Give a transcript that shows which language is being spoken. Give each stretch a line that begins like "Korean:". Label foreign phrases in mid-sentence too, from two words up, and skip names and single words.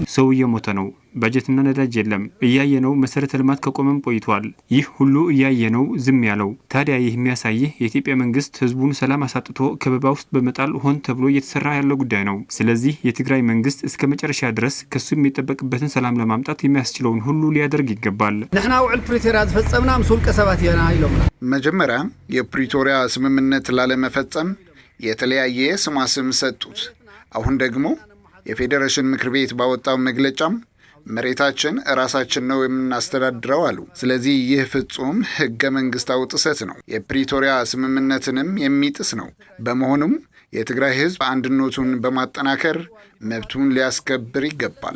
Amharic: ሰው እየሞተ ነው። በጀትና ነዳጅ የለም እያየነው መሰረተ ልማት ከቆመም ቆይቷል። ይህ ሁሉ እያየነው ዝም ያለው ታዲያ ይህ የሚያሳይህ የኢትዮጵያ መንግስት ህዝቡን ሰላም አሳጥቶ ከበባ ውስጥ በመጣል ሆን ተብሎ እየተሰራ ያለው ጉዳይ ነው። ስለዚህ የትግራይ መንግስት እስከ መጨረሻ ድረስ ከሱ የሚጠበቅበትን ሰላም ለማምጣት የሚያስችለውን ሁሉ ሊያደርግ ይገባል።
Tigrinya: ንሕና ውዕል ፕሪቶሪያ ዝፈጸምና ምስውልቀ ሰባት የና ይሎምና
Amharic: መጀመሪያ የፕሪቶሪያ ስምምነት ላለመፈጸም የተለያየ ስም ሰጡት። አሁን ደግሞ የፌዴሬሽን ምክር ቤት ባወጣው መግለጫም መሬታችን ራሳችን ነው የምናስተዳድረው አሉ። ስለዚህ ይህ ፍጹም ህገ መንግስታዊ ጥሰት ነው። የፕሪቶሪያ ስምምነትንም የሚጥስ ነው። በመሆኑም የትግራይ ህዝብ አንድነቱን በማጠናከር መብቱን ሊያስከብር ይገባል።